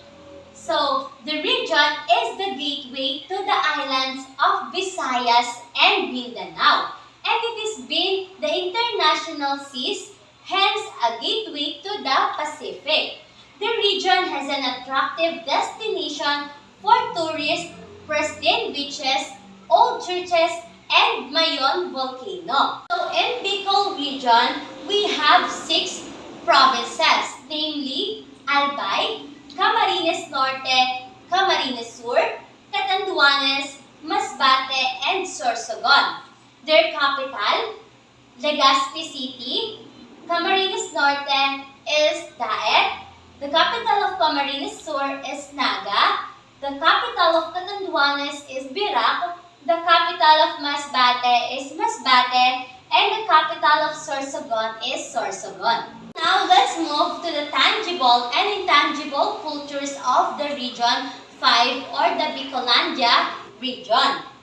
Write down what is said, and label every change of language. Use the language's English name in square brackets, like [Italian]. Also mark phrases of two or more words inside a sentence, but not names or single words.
[English] So the region is the gateway to the islands of Visayas and Mindanao. And it has been the international seas, hence a gateway to the Pacific. The region has an attractive destination for tourists, pristine beaches, old churches, and Mayon volcano. So in Bicol region, we have 6 provinces, namely Albay, Camarines Norte, Camarines Sur, Catanduanes, Masbate, and Sorsogon. Their capital, Legazpi City. Camarines Norte is Daet. The capital of Camarines Sur is Naga. The capital of Catanduanes is Virac, the capital of Masbate is Masbate, and the capital of Sorsogon is Sorsogon. Now let's move to the tangible and intangible cultures of the Region 5 or the Bicolandia region.